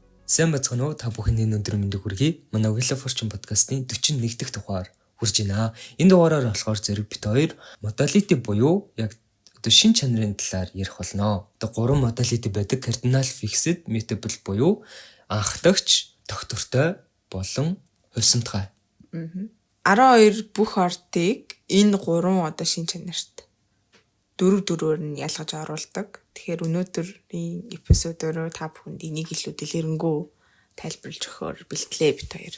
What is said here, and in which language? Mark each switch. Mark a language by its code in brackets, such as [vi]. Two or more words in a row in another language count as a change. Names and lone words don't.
[mn] Сайн бацхан уу, та бүхэний өнөөдөр мэндийг хүргэе. Манай Wheel of Fortune podcast-ийн 41 дахь дугаар хүрж байна. Энэ дугаараар болохоор зэрэг бит хоёр modality буюу яг одоо шин чанарын талаар ярих болно. Одоо 3 modality байдаг: [en] cardinal, fixed, mutable [mn] буюу анхдагч, тогтвортой болон хувьсамтгай. 12 бүх ортыг энэ 3 одоо шин чанарт дөрөөр нь ялгаж оруулдаг. Тэгэхээр өнөөдрийн эпизодоор та бүхэнд энийг илүү дэлгэрэнгүй тайлбарлаж өгөхөөр бэлтлээ бит хоёр.